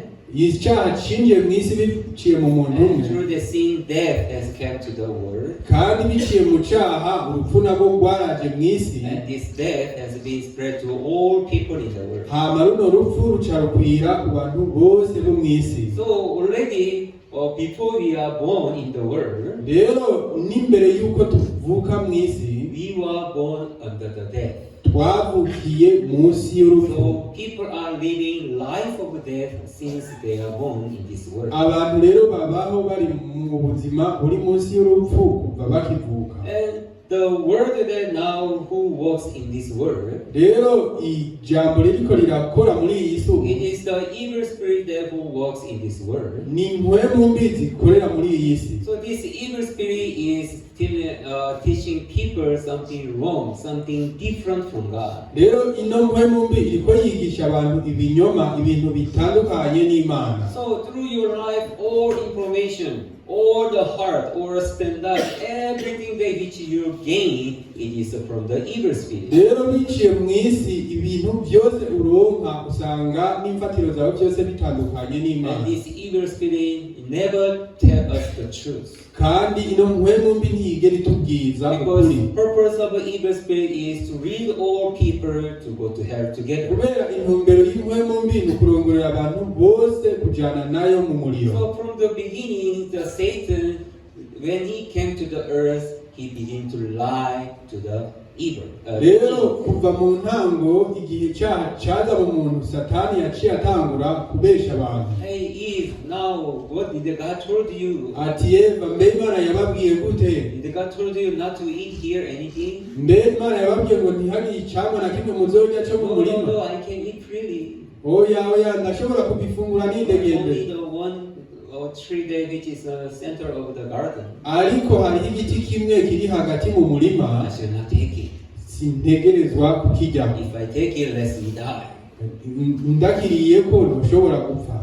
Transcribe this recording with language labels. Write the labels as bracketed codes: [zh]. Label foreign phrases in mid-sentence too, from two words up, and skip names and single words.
[rn] icyaha cinjiye mu isi biciye mu muntu [en] and [rn] umwe, [en] through the sin death has come to the world, [rn] kandi biciye mu cyaha urupfu nabwo rwaraje mu isi, [en] and this death has been spread to all people in the world. [rn] hama runo rupfu ruca rukwira ku bantu bose bo mu isi. [en] So already, or before we are born in the world, [rn] rero n'imbere y'uko tuvuka mu isi, [en] we were born under the death. [rn] twavukiye munsi y'urupfu. [en] So people are living life of death since they are born in this world. [rn] abantu rero babaho bari mu buzima buri munsi y'urupfu kuva bakivuka. [en] And the word that now who walks in this world, [rn] rero ijambo ririko rirakora muri iyi si, [en] it is the evil spirit that who walks in this world. [rn] ni impwemu mbi zikorera muri iyi si. [en] So this evil spirit is teaching people something wrong, something different from God. [rn] rero ino mpwemu mbi iriko yigisha abantu ibinyoma, ibintu bitandukanye n'Imana. [en] So through your life, all information, all the heart, all standard, everything that which you gain, it is from the evil spirit. [rn] rero biciye mu isi ibintu byose uronka usanga n'imfatiro zawe byose bitandukanye [en] And [rn] n'Imana. [en] this evil spirit never tell us the truth. [rn] kandi ino mpwemu mbi ntiyigera itubwiza [en] Because [rn] ukuri. [en] the purpose of the evil spirit is to lead all people to go to hell together. [rn] kubera intumbero y'impwemu mbi ni ukurongorera abantu bose kujyana nayo mu muriro. [en] So from the beginning, the Satan, when he came to the earth, he began to lie to the evil. [rn] rero kuva mu ntango igihe icyaha cyaza mu muntu, satani yaciye atangura kubesha abantu. [en] Hey Eve, now what did God told you? [rn] ati Eva, mbe Imana yababwiye gute? [en] Did God told you not to eat here anything? [rn] mbe Imana yababwiye ngo ntihagire icyamwa na kimwe muzorya cyo mu [en] No, [rn] murima? [en] I can eat freely. [rn] oya ndashobora kubifungura [en] Only [rn] nidegembye. [en] the one tree there which is the center of the garden. [rn] ariko hariho igiti kimwe kiri hagati mu murima, [en] I shall not take it. [rn] sintegerezwa kukijya. [en] If I take it, lest we die. [rn] ndakiriye ko ntushobora gupfa.